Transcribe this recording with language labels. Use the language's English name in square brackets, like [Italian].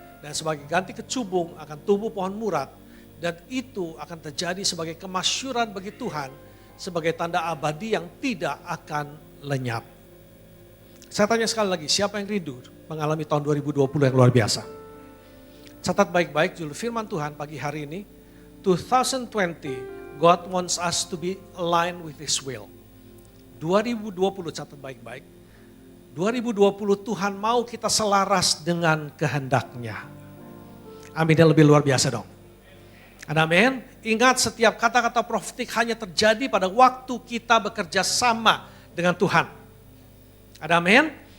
[Indonesian] Dan sebagai ganti kecubung akan tumbuh pohon murat. Dan itu akan terjadi sebagai kemasyuran bagi Tuhan. Sebagai tanda abadi yang tidak akan lenyap. Saya tanya sekali lagi, siapa yang rindu mengalami tahun 2020 yang luar biasa? Catat baik-baik judul firman Tuhan pagi hari ini. [English] 2020, God wants us to be aligned with His will. [Indonesian] 2020, catat baik-baik. 2020 Tuhan mau kita selaras dengan kehendaknya. Amin, yang lebih luar biasa dong. Amin. Ingat, setiap kata-kata profetik hanya terjadi pada waktu kita bekerja sama dengan Tuhan. Amin.